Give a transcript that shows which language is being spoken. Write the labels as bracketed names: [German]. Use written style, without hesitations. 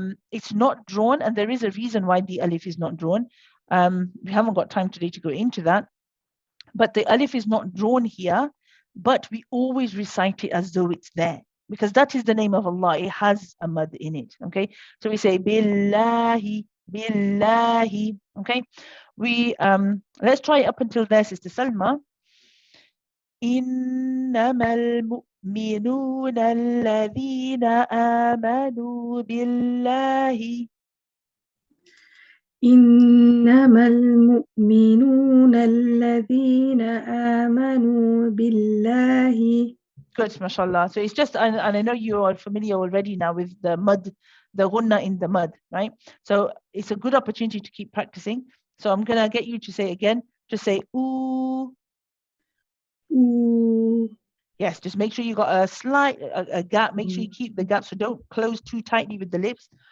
[English] It's not drawn, and there is a reason why the alif is not drawn. We haven't got time today to go into that, but the alif is not drawn here, but we always recite it as though it's there because that is the name of Allah. It has a mud in it. Okay, so we say [Arabic] billahi, billahi. [English] Okay, we let's try up until there, Sister Salma. [Arabic] إنما المؤمنون الذين آمنوا بالله. إنما المؤمنون الذين آمنوا بالله. [English] Good, mashallah. So it's just, and I know you are familiar already now with the mud, the gunna in the mud, right? So it's a good opportunity to keep practicing. So I'm going to get you to say again, just say, ooh. Ooh. Yes, just make sure you got a slight a gap. Make sure you keep the gap. So don't close too tightly with the lips.